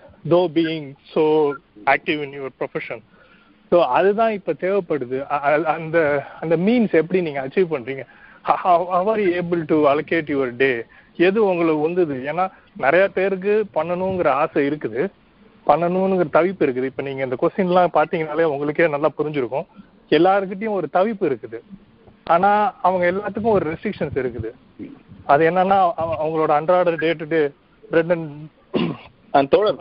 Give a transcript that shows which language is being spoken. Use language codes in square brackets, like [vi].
[en] though being so active in your profession. [ta] So அதுதான் இப்போ தேவைப்படுது. அந்த மீன்ஸ் எப்படி நீங்கள் அச்சீவ் பண்ணுறீங்க? [en] how are you able to allocate your day? [ta] எது உங்களுக்கு வந்தது? ஏன்னா நிறைய பேருக்கு பண்ணணுங்கிற ஆசை இருக்குது, பண்ணணுங்கிற தவிப்பு இருக்குது. இப்போ நீங்கள் இந்த கொஸ்டின்லாம் பார்த்தீங்கனாலே உங்களுக்கே நல்லா புரிஞ்சிருக்கும். எல்லாருக்கிட்டையும் ஒரு தவிப்பு இருக்குது, ஆனால் அவங்க எல்லாத்துக்கும் ஒரு ரெஸ்ட்ரிக்ஷன்ஸ் இருக்குது. அது என்னன்னா, அவங்களோட அன்றாட [en] day to day bread and